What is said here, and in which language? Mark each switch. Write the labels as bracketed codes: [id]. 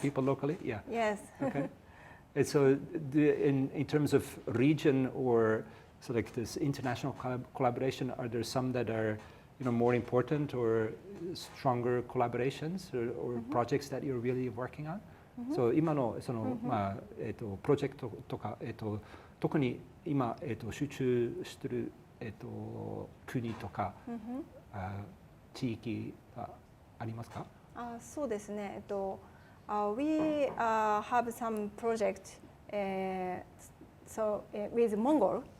[en] people locally? Yeah. Yes. Okay. And so in terms of region or so like this international collaboration, are there some that are more important or stronger collaborations or projects that you're really working on? [ja] So 今のそのプロジェクトとか特に今集中している国とか地域はありますか？そうですね。 [en] We have some project with Mongolia.